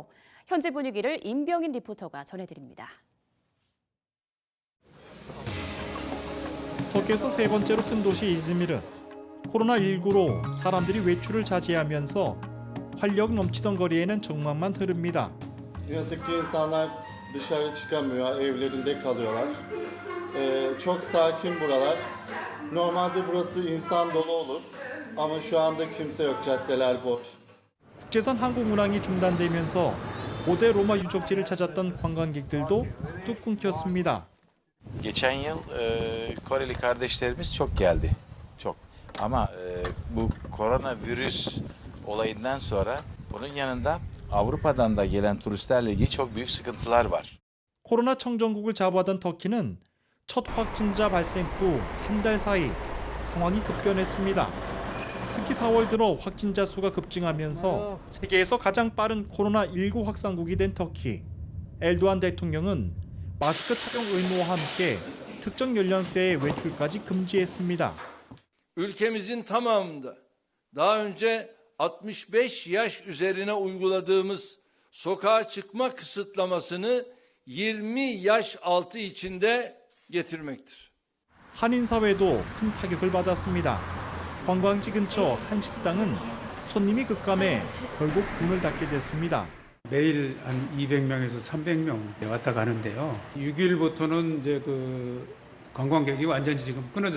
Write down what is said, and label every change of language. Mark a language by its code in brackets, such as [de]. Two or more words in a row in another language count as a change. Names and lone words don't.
[ko] 현지 분위기를 임병인 리포터가 전해드립니다. 터키에서 세 번째로 큰 도시 이즈미르. 코로나19로 사람들이 외출을 자제하면서 활력 넘치던 거리에는 정막만 흐릅니다. [tr] Ne yazık ki insanlar dışarı çıkamıyor, evlerinde kalıyorlar. Çok sakin buralar. Normalde burası insan dolu olur ama şu anda kimse yok, caddeler boş. [ko] 국제선 항공 운항이 중단되면서 고대 로마 유적지를 찾았던 관광객들도 뚝 끊겼습니다. [tr] Geçen yıl Koreli kardeşlerimiz çok geldi. Çok. Ama bu koronavirüs olayından sonra bunun yanında Avrupa'dan da gelen turistlerle ilgili çok büyük sıkıntılar var. [ko] 코로나 청정국을 자부하던 터키는 첫 확진자 발생 후 한 달 사이 상황이 급변했습니다. 특히 4월 들어 확진자 수가 급증하면서 세계에서 가장 빠른 코로나19 확산국이 된 터키. 엘도안 대통령은 마스크 착용 의무와 함께 특정 연령대의 외출까지 금지했습니다. [tr] Ülkemizin tamamında daha önce 65 yaş üzerine uyguladığımız sokağa çıkma kısıtlamasını 20 yaş altı içinde getirmektir. [ko] 한인 사회도 큰 타격을 받았습니다. 관광지 근처 한 식당은 손님이 급감해 결국 문을 닫게 됐습니다. 매일 한 200명에서 300명 왔다 가는데요. 6일부터는 이제 그 관광객이 완전히 지금 끊어졌습니다.